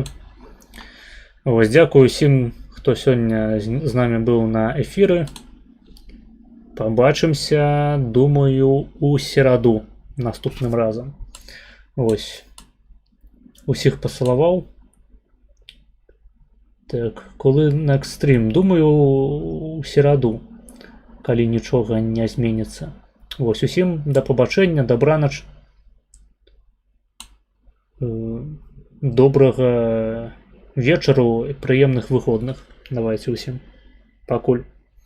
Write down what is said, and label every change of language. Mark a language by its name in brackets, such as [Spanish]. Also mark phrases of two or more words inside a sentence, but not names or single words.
[Belarusian] Вось, дзякую усім, хто сёння з намі быў на эфіры. Пабачымся, думаю, у сераду наступным разам. Вось. Усіх пасалаваў. Так, коли [English] next stream? [Belarusian] Думаю, у сераду, калі нічога не зменіцца. Вось, усім да пабачэння, добранач. Добрага вечару, прыемных выходных. Давайте усім. Пакуль.